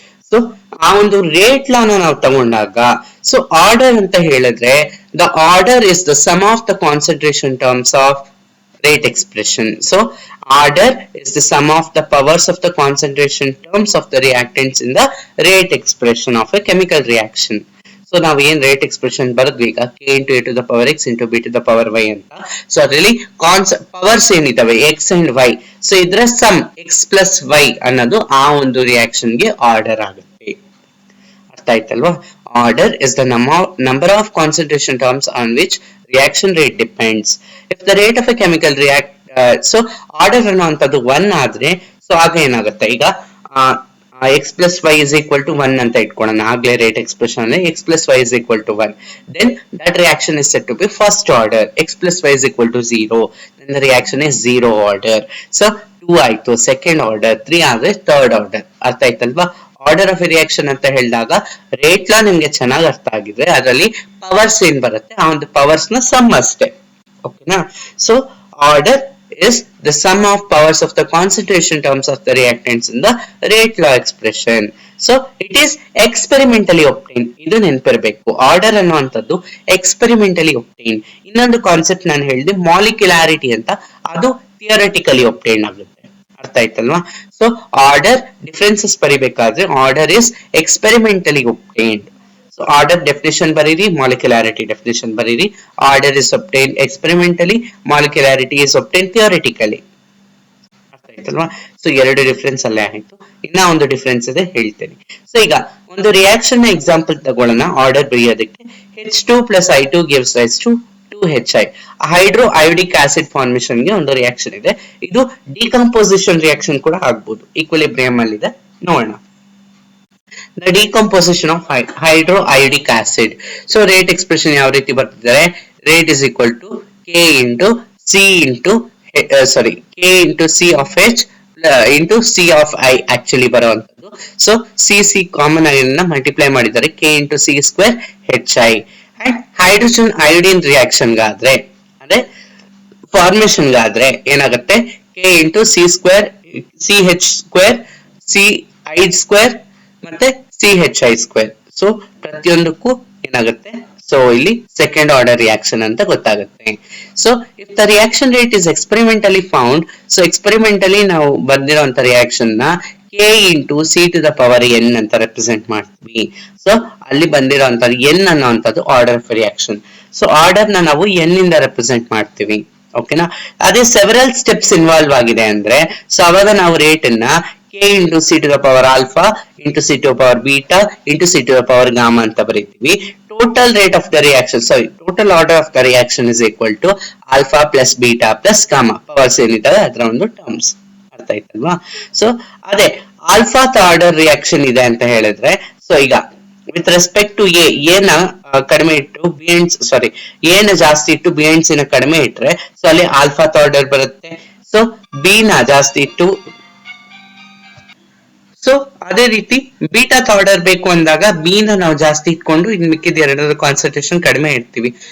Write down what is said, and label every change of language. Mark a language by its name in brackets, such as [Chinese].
[English] So [Kannada] ಆ ಒಂದು rate ಲಾ ನಾವು ತಗೊಂಡಾಗ, ಸೊ ಆರ್ಡರ್ ಅಂತ ಹೇಳಿದ್ರೆ [English] the order is the sum of the concentration terms of rate expression. So order is the sum of the powers of the concentration terms of the reactants in the rate expression of a chemical reaction. [Kannada] So ನಾವು ಏನ್ rate expression ಬರೆದ್ವಿ ಈಗ, [English] k into a to the power x into b to the power y [Kannada] ಅಂತ. So ಅದರಲ್ಲಿ powers ಏನಿದಾವೆ X and Y, so ಇದ್ರ some X plus Y ಅನ್ನೋದು ಆ ಒಂದು reaction ಗೆ ಆರ್ಡರ್ ಆಗುತ್ತೆ. ಅರ್ಥ ಆಯ್ತಲ್ವಾ? [English] Order is the number of concentration terms on which reaction rate depends. If the rate of a chemical react, [Kannada] so order ಅನ್ನುವಂಥದ್ದು 1 ಆದ್ರೆ, ಸೊ ಆಗ ಏನಾಗುತ್ತೆ ಈಗ [English] X plus Y is equal to 1 [Kannada] ಅಂತ ಇಟ್ಕೊಳ್ಳೋಣ. ಆಗ್ಲೇ ರೇಟ್ ಎಕ್ಸ್ಪ್ರೆಷನ್ ಅಲ್ಲಿ [English] X plus Y is equal to 1, then that reaction is set to be first order. X plus Y is equal to 0, then the reaction is 0 order. [Kannada] So 2 ಆಯ್ತು second order, 3 ಆದ್ರೆ third order. ಅರ್ಥ ಆಯ್ತಲ್ವಾ? Order of A reaction ಅಂತ ಹೇಳಿದಾಗ rate ಲಾ ನಿಮ್ಗೆ ಚೆನ್ನಾಗಿ ಅರ್ಥ ಆಗಿದ್ರೆ ಅದರಲ್ಲಿ ಪವರ್ಸ್ ಏನ್ ಬರುತ್ತೆ ಆ ಒಂದು ಪವರ್ಸ್ ನ ಸಮ್ ಅಷ್ಟೇ. ಓಕೆನಾ? [English] So order is the sum of powers of the concentration terms of the reactants in the rate law expression. So it is experimentally obtained. [Kannada] ಇದು ನೆನಪಿರಬೇಕು, ಆರ್ಡರ್ ಅನ್ನುವಂಥದ್ದು ಎಕ್ಸ್ಪೆರಿಮೆಂಟಲಿ ಒಬ್ಟೈನ್. ಇನ್ನೊಂದು ಕಾನ್ಸೆಪ್ಟ್ ನಾನು ಹೇಳಿದೆ ಮಾಲಿಕ್ಯುಲಾರಿಟಿ ಅಂತ, ಅದು ಥಿಯರಿಟಿಕಲಿ ಒಬ್ಟೈನ್ ಆಗುತ್ತೆ. ಅರ್ಥ ಆಯ್ತಲ್ವಾ? So order differences ಬರಿಬೇಕಾದ್ರೆ [English] Order is experimentally obtained. So order definition bariri, molecularity definition bariri. Order is obtained experimentally, molecularity is obtained theoretically. [Kannada] ಅರ್ಥ ಆಯ್ತಲ್ವಾ? ಸೊ ಎರಡು ಡಿಫರೆನ್ಸ್ ಅಲ್ಲೇ ಆಯ್ತು. ಇನ್ನ ಒಂದು ಡಿಫರೆನ್ಸ್ ಇದೆ, ಹೇಳ್ತೇನೆ. ಸೊ ಈಗ ಒಂದು ರಿಯಾಕ್ಷನ್ ನ ಎಕ್ಸಾಂಪಲ್ ತಗೊಳ್ಳೋಣ ಆರ್ಡರ್ ಬರೆಯೋದಕ್ಕೆ. H2 plus I2 gives rise to 2HI. Hydro ಅಯೋಡಿಕ್ acid formation ಗೆ ಒಂದು ರಿಯಾಕ್ಷನ್ ಇದೆ. ಇದು ಡಿಕಂಪೋಸಿಷನ್ ರಿಯಾಕ್ಷನ್ ಕೂಡ ಆಗ್ಬಹುದು, ಈಕ್ವಿಲಿಬ್ರಿಯಂ ಅಲ್ಲಿ ಇದೆ, ನೋಡೋಣ. [English] The decomposition of hydroiodic acid. So rate expression [Kannada] ಯಾವ ರೀತಿ ಬರ್ತಿದ್ದಾರೆ? [English] Rate is equal to k into c into k into c of h into c of i actually ಬರುವಂತದ್ದು. [Kannada] ಸೊ c ಕಾಮನ್ ಆಗಿ ಮಲ್ಟಿಪ್ಲೈ ಮಾಡಿದ್ದಾರೆ, [English] k into c square hi. [Kannada] And hydrogen iodine reaction ಗಾದ್ರೆ ಅಂದ್ರೆ formation ಗಾದ್ರೆ ಏನಾಗುತ್ತೆ? [English] k into c square ch square c i square ಮತ್ತೆ CHI square. [Kannada] So ಪ್ರತಿಯೊಂದಕ್ಕೂ ಏನಾಗುತ್ತೆ? So ಇಲ್ಲಿ second order reaction ಅಂತ ಗೊತ್ತಾಗುತ್ತೆ. [English] so if the reaction rate is experimentally found, [Kannada] so ಎಕ್ಸ್ಪೆರಿಮೆಂಟಲಿ ನಾವು ಬಂದಿರೋಂತ reaction ನ [English] k into c to the power n [Kannada] ಅಂತ represent ಮಾಡ್ತೀವಿ. ಸೊ ಅಲ್ಲಿ ಬಂದಿರೋಂತ n ಅನ್ನೋಂಥದ್ದು order of reaction. So order ನ ನಾವು n ಇಂದ ರೆಪ್ರೆಸೆಂಟ್ ಮಾಡ್ತೀವಿ. ಓಕೆನಾ? ಅದೇ ಸೆವೆರಲ್ ಸ್ಟೆಪ್ಸ್ ಇನ್ವಾಲ್ವ್ ಆಗಿದೆ ಅಂದ್ರೆ, ಸೊ ಅವಾಗ ನಾವು ರೇಟ್ ಅನ್ನ [English] k into c to the power alpha into c to the power beta into c to the power gamma [Kannada] ಅಂತ ಬರೀತೀವಿ. [English] Total rate of the reaction, sorry, total order of the reaction is equal to alpha plus beta plus gamma. [Kannada] Powers ಏನಿದಾವೆ ಅದರ ಒಂದು terms. ಅರ್ಥ ಆಯ್ತಲ್ವಾ? So ಅದೇ alpha order reaction ಇದೆ ಅಂತ ಹೇಳಿದ್ರೆ, so ಈಗ ವಿತ್ ರೆಸ್ಪೆಕ್ಟ್ ಟು ಎ ನ ಕಡಿಮೆ ಇಟ್ಟು ಎ ನ ಜಾಸ್ತಿ ಇಟ್ಟು ಬಿ ಅಂಡ್ ಸಿ ನ ಕಡಿಮೆ ಇಟ್ರೆ, ಸೊ ಅಲ್ಲಿ ಆಲ್ಫಾ ಆರ್ಡರ್ ಬರುತ್ತೆ. ಸೊ ಬಿ ನ ಜಾಸ್ತಿ ಇಟ್ಟು, ಸೊ ಅದೇ ರೀತಿ ಬೀಟಾ ಆರ್ಡರ್ ಬೇಕು ಅಂದಾಗ ಬಿ ನ ನಾವು ಜಾಸ್ತಿ ಇಟ್ಕೊಂಡು ಇನ್ ಮಿಕ್ಕಿದ ಎರಡರ ಕಾನ್ಸಂಟ್ರೇಷನ್ ಕಡಿಮೆ ಇಡ್ತೀವಿ.